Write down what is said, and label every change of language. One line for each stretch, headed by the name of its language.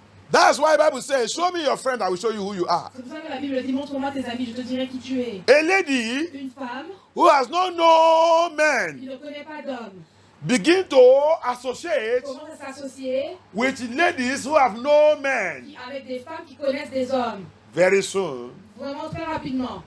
English: That's why the Bible says, show me your friend, I will show you who you are.
French: C'est pour ça que la Bible dit, montre-moi tes amis, je te dirai qui tu es.
English: A lady
French: Une femme
English: who has not known
French: qui
English: men
French: ne connaît pas d'homme
English: begin to associate
French: commence à s'associer
English: with ladies who have no men.
French: avec des femmes qui connaissent des hommes.
English: Very soon,
French: Vraiment très rapidement.